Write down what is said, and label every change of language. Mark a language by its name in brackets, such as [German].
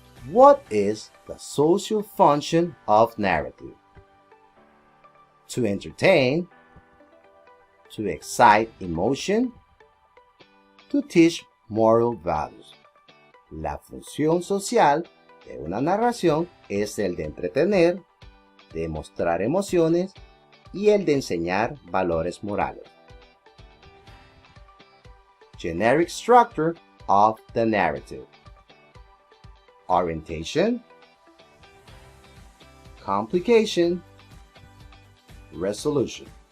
[English] What is the social function of narrative? To entertain, to excite emotion, to teach moral values. [Spanish] La función social de una narración es el de entretener, de mostrar emociones y el de enseñar valores morales. [English] Generic structure of the narrative. Orientation, complication, resolution.